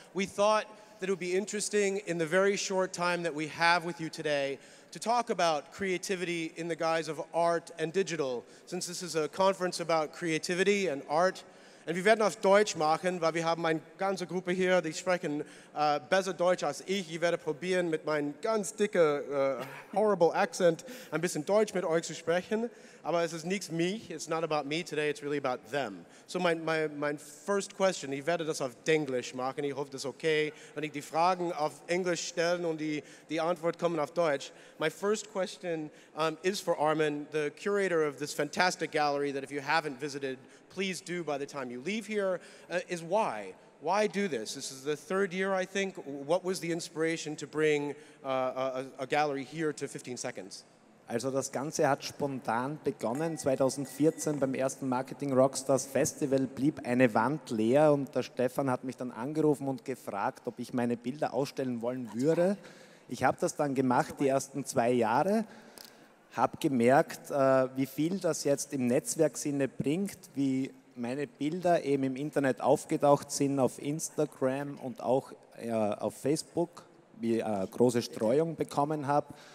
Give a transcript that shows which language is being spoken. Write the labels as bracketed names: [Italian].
[English] We thought that it would be interesting in the very short time that we have with you today to talk about creativity in the guise of art and digital, since this is a conference about creativity and art. [German] Und wir werden auf Deutsch machen, weil wir haben eine ganze Gruppe hier, die sprechen besser Deutsch als ich. Ich werde probieren, mit meinem ganz dicken, horrible Accent ein bisschen Deutsch mit euch zu sprechen. Aber es ist nicht mich, [English] it's not about me today, it's really about them. [German] So mein [English] first question, [German] ich werde das auf Denglisch machen, ich hoffe, das ist okay, wenn ich die Fragen auf Englisch stelle und die Antwort kommen auf Deutsch. [English] My first question is for Armin, the curator of this fantastic gallery that if you haven't visited, please do by the time you leave here, is why? Why do this? This is the third year, I think. What was the inspiration to bring a gallery here to 15 Seconds? [German] Also das Ganze hat spontan begonnen. 2014 beim ersten Marketing Rockstars Festival blieb eine Wand leer und der Stefan hat mich dann angerufen und gefragt, ob ich meine Bilder ausstellen wollen würde. Ich habe das dann gemacht, die ersten 2 Jahre. Habe gemerkt, wie viel das jetzt im Netzwerksinne bringt, wie meine Bilder eben im Internet aufgetaucht sind, auf Instagram und auch auf Facebook, wie große Streuung bekommen habe.